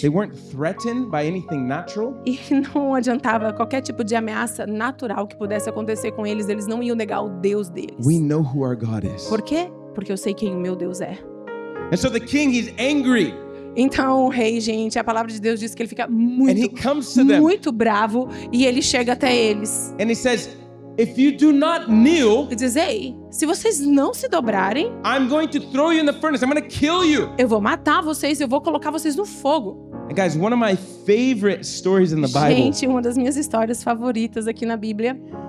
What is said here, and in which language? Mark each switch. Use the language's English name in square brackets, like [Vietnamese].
[English] They weren't threatened by anything natural. [Portuguese] E não adiantava qualquer tipo de ameaça natural que pudesse acontecer com eles, eles não iam negar o Deus deles. [English] We know who our God is. [Portuguese] Por quê? Porque eu sei quem o meu Deus é. [English] And so the king, he's angry. [Portuguese] Então o rei, gente, a palavra de Deus diz que ele fica [English] And he [Portuguese] muito, [English] comes to them [Portuguese] muito bravo e ele chega até eles. [English] and he says, if you do not kneel, [Portuguese] E diz, ei, se vocês não se dobrarem, [English] I'm going to throw you in the furnace. I'm going to kill you. [Portuguese] eu vou matar vocês, eu vou colocar vocês no fogo. [English] And guys, one of my favorite stories in the Bible [Portuguese] Gente, uma das minhas histórias favoritas aqui na Bíblia.